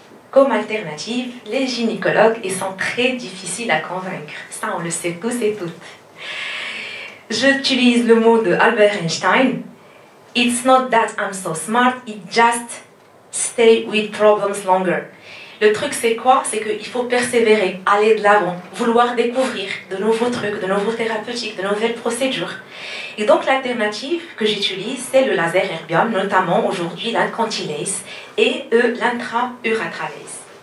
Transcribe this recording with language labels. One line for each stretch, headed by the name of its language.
French: Comme alternative, les gynécologues, ils sont très difficiles à convaincre. Ça, on le sait tous et toutes. J'utilise le mot de Albert Einstein.
English: It's not that I'm so smart, it just stay with problems longer.
French: Le truc, c'est quoi? C'est qu'il faut persévérer, aller de l'avant, vouloir découvrir de nouveaux trucs, de nouveaux thérapeutiques, de nouvelles procédures. Et donc, l'alternative que j'utilise, c'est le laser erbium, notamment aujourd'hui l'incantilase et l'intra-uratralase.